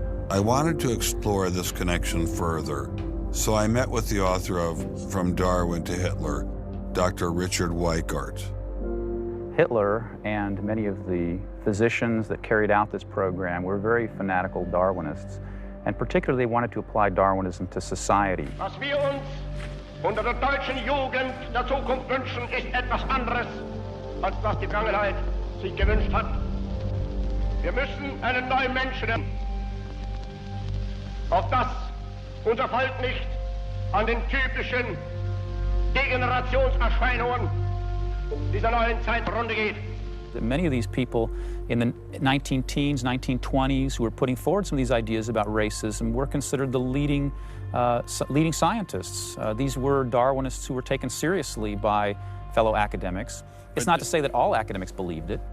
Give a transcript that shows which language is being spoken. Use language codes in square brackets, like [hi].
[en] I wanted to explore this connection further, so I met with the author of From Darwin to Hitler, Dr. Richard Weikart. Hitler and many of the physicians that carried out this program were very fanatical Darwinists, and particularly wanted to apply Darwinism to society. [de] Was wir uns unter der deutschen Jugend der Zukunft wünschen, ist etwas anderes, als was die Vergangenheit sich gewünscht hat. Wir müssen einen neuen Menschen haben, auf das unser Volk nicht an den typischen Degenerationserscheinungen dieser neuen Zeit zugrunde geht. [en] Many of these people in the 19-teens, 1920s, who were putting forward some of these ideas about racism were considered the leading scientists. These were Darwinists who were taken seriously by fellow academics. It's not to say that all academics believed it.